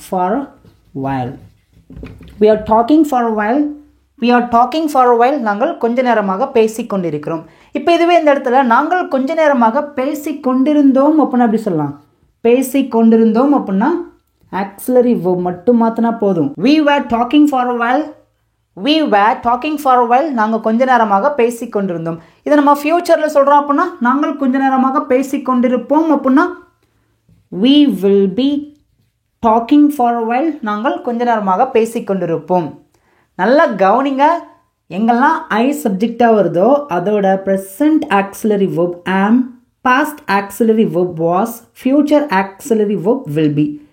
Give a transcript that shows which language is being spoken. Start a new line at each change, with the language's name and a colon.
English: For a while. We are talking for a while. We are talking for a while,
Tamil: நாங்கள் கொஞ்ச நேரமாக பேசிக்கொண்டிருக்கிறோம். இப்போ இதுவே இந்த இடத்துல நாங்கள் கொஞ்ச நேரமாக பேசிக்கொண்டிருந்தோம் அப்படின்னா எப்படி சொல்லலாம்? பேசிக்கொண்டிருந்தோம் அப்படின்னா ஆக்சிலரி வெர்ப் மட்டும் மாற்றினா போதும்.
English: we were talking for a while. we were talking for a while,
Tamil: நாங்கள் கொஞ்ச நேரமாக பேசிக்கொண்டிருந்தோம். இதை நம்ம ஃபியூச்சரில் சொல்கிறோம் அப்படின்னா நாங்கள் கொஞ்ச நேரமாக பேசிக்கொண்டிருப்போம் அப்படின்னா
English: we will be talking for a while,
Tamil: நாங்கள் கொஞ்ச நேரமாக பேசிக்கொண்டிருப்போம். நல்லா கவனிங்க. எங்கெல்லாம் ஐ சப்ஜெக்டாக வருதோ அதோட ப்ரெசன்ட் ஆக்சிலரி வெர்ப் ஆம், past auxiliary verb was, future auxiliary verb will be.